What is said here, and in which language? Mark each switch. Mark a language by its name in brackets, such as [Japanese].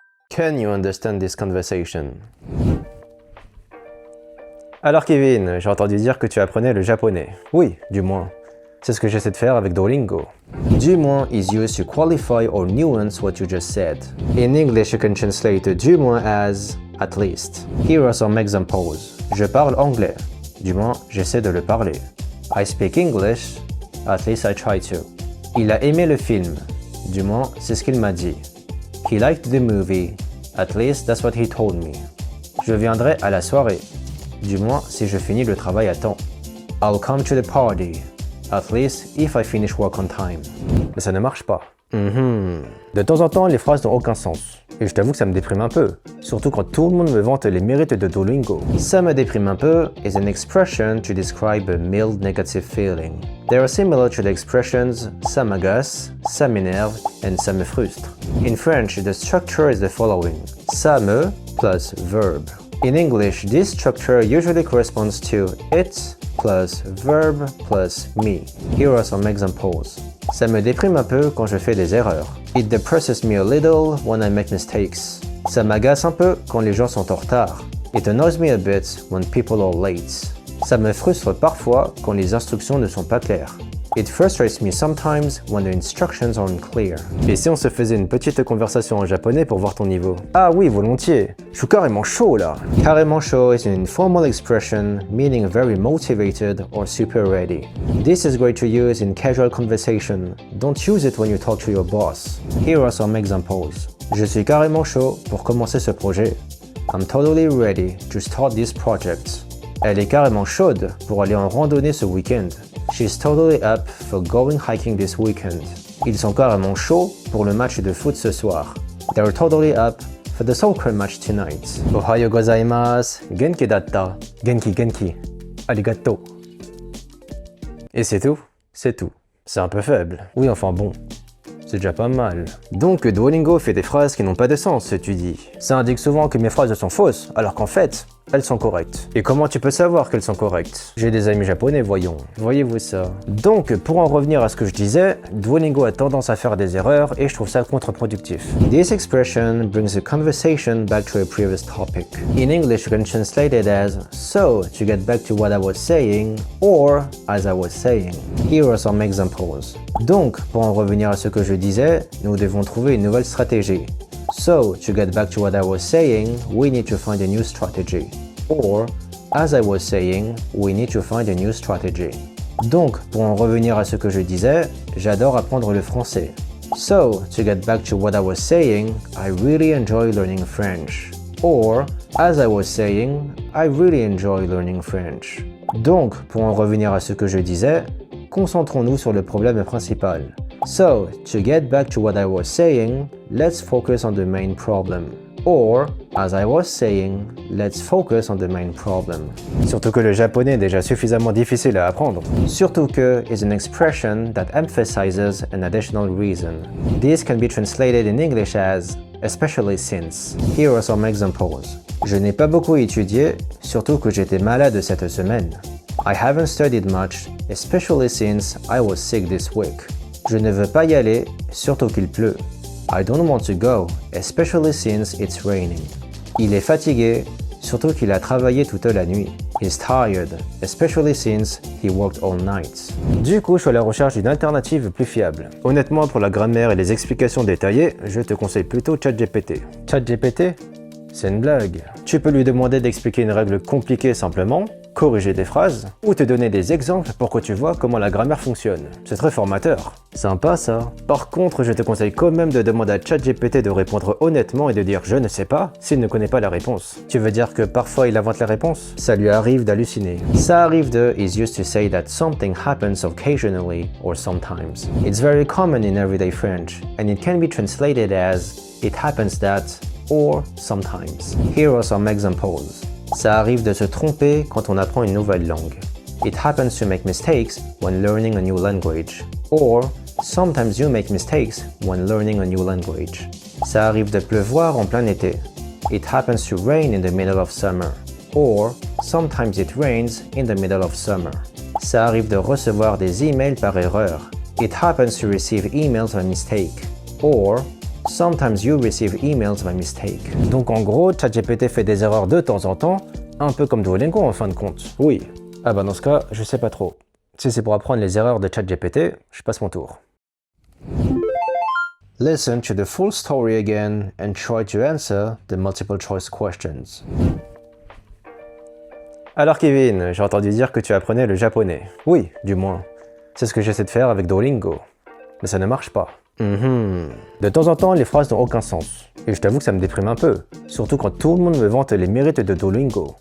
[English] Can you understand this conversation? [French] Alors Kevin, j'ai entendu dire que tu apprenais le japonais. Oui, du moins. C'est ce que j'essaie de faire avec Duolingo. [English] Du moins is used to qualify or nuance what you just said. In English, you can translate du moins as at least. Here are some examples. [French] Je parle anglais. Du moins, j'essaie de le parler. [English] I speak English. At least I try to. [French] Il a aimé le film. Du moins, c'est ce qu'il m'a dit. [English] He liked the movie. At least that's what he told me. [French] Je viendrai à la soirée. Du moins, si je finis le travail à temps. [English] I'll come to the party. At least if I finish work on time. [French] Mais ça ne marche pas. De temps en temps, les phrases n'ont aucun sens. Et je t'avoue que ça me déprime un peu. Surtout quand tout le monde me vante les mérites de Duolingo. Ça me déprime un peu [English] is an expression to describe a mild negative feeling. They are similar to the expressions [French] ça m'agace, ça m'énerve, [English] and [French] ça me frustre. [English] In French, the structure is the following. Ça me plus verb. In English, this structure usually corresponds to it plus verb plus me. Here are some examples. [French] Ça me déprime un peu quand je fais des erreurs. [English] It depresses me a little when I make mistakes. [French] Ça m'agace un peu quand les gens sont en retard. [English] It annoys me a bit when people are late. [French] Ça me frustre parfois quand les instructions ne sont pas claires. [English] It frustrates me sometimes when the instructions aren't clear. [French] Et si on se faisait une petite conversation en japonais pour voir ton niveau? Ah oui, volontiers. Je suis carrément chaud là. [English] Carrément chaud is an informal expression meaning very motivated or super ready. This is great to use in casual conversation. Don't use it when you talk to your boss. Here are some examples. [French] Je suis carrément chaud pour commencer ce projet. [English] I'm totally ready to start this project. [French] Elle est carrément chaude pour aller en randonnée ce week-end. [English] She's totally up for going hiking this weekend. [French] Ils sont carrément chauds pour le match de foot ce soir. [English] They're totally up for the soccer match tonight. [Japanese] Ohayo gozaimasu. Genki datta. Genki genki. Arigato. [French] Et c'est tout? C'est tout. C'est un peu faible. Oui, enfin bon. C'est déjà pas mal. Donc Duolingo fait des phrases qui n'ont pas de sens, tu dis. Ça indique souvent que mes phrases sont fausses, alors qu'en fait, elles sont correctes. Et comment tu peux savoir qu'elles sont correctes? J'ai des amis japonais, voyons. Voyez-vous ça? Donc, pour en revenir à ce que je disais, Duolingo a tendance à faire des erreurs et je trouve ça contre-productif. [English] This expression brings the conversation back to a previous topic. In English, you can translate it as so, to get back to what I was saying, or as I was saying. Here are some examples. [French] Donc, pour en revenir à ce que je disais, nous devons trouver une nouvelle stratégie. [English] So, to get back to what I was saying, we need to find a new strategy. Or, as I was saying, we need to find a new strategy. [French] Donc, pour en revenir à ce que je disais, j'adore apprendre le français. [English] So, to get back to what I was saying, I really enjoy learning French. Or, as I was saying, I really enjoy learning French. [French] Donc, pour en revenir à ce que je disais, concentrons-nous sur le problème principal. [English] So, to get back to what I was saying, let's focus on the main problem. Or, as I was saying, let's focus on the main problem. [French] Surtout que le japonais est déjà suffisamment difficile à apprendre. [English] Surtout que is an expression that emphasizes an additional reason. This can be translated in English as especially since. Here are some examples. [French] Je n'ai pas beaucoup étudié, surtout que j'étais malade cette semaine. [English] I haven't studied much, especially since I was sick this week. [French] Je ne veux pas y aller, surtout qu'il pleut. [English] I don't want to go, especially since it's raining. [French] Il est fatigué, surtout qu'il a travaillé toute la nuit. [English] He's tired, especially since he worked all night. [French] Du coup, je suis à la recherche d'une alternative plus fiable. Honnêtement, pour la grammaire et les explications détaillées, je te conseille plutôt ChatGPT. ChatGPT? C'est une blague. Tu peux lui demander d'expliquer une règle compliquée simplement, corriger des phrases, ou te donner des exemples pour que tu vois comment la grammaire fonctionne. C'est très formateur. Sympa ça. Par contre, je te conseille quand même de demander à ChatGPT de répondre honnêtement et de dire « je ne sais pas » s'il ne connaît pas la réponse. Tu veux dire que parfois il invente la réponse? Ça lui arrive d'halluciner. [English] Ça arrive de is used to say that something happens occasionally or sometimes. It's very common in everyday French, and it can be translated as it happens that or sometimes. Here are some examples. [French] Ça arrive de se tromper quand on apprend une nouvelle langue. [English] It happens to make mistakes when learning a new language. Or, sometimes you make mistakes when learning a new language. [French] Ça arrive de pleuvoir en plein été. [English] It happens to rain in the middle of summer. Or, sometimes it rains in the middle of summer. [French] Ça arrive de recevoir des emails par erreur. [English] It happens to receive emails by mistake. Or, Sometimes you receive emails by mistake. [French] Donc en gros, ChatGPT fait des erreurs de temps en temps, un peu comme Duolingo en fin de compte. Oui. Ah bah dans ce cas, je sais pas trop. Si c'est pour apprendre les erreurs de ChatGPT, je passe mon tour. [English] Listen to the full story again and try to answer the multiple choice questions. [French] Alors Kevin, j'ai entendu dire que tu apprenais le japonais. Oui, du moins. C'est ce que j'essaie de faire avec Duolingo. Mais ça ne marche pas. De temps en temps, les phrases n'ont aucun sens. Et je t'avoue que ça me déprime un peu. Surtout quand tout le monde me vante les mérites de Duolingo.